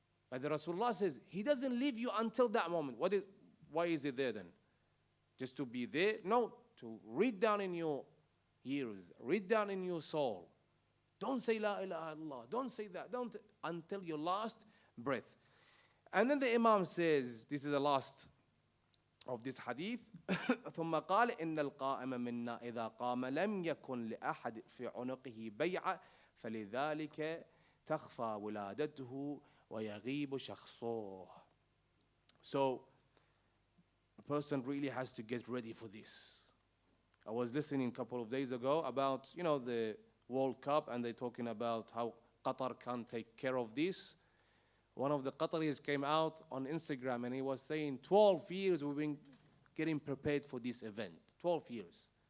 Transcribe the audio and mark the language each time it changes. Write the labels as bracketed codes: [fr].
[en] But the Rasulullah says, he doesn't leave you until that moment. Why is it there then? Just to be there? No, to read down in your ears, read down in your soul. Don't say [ar] La ilaha illallah. [en] Don't say that. Don't until your last breath. And then the Imam says, this is the last of this hadith. [ar] ثم قال إن القائم منا إذا قام لم يكن لأحد في عنقه بيعة فلذلك تخفى ولادته ويغيب شخصه. [en] So a person really has to get ready for this. I was listening a couple of days ago about, the World Cup, and they're talking about how Qatar can take care of this. One of the Qataris came out on Instagram and he was saying 12 years we've been getting prepared for this event. 12 years.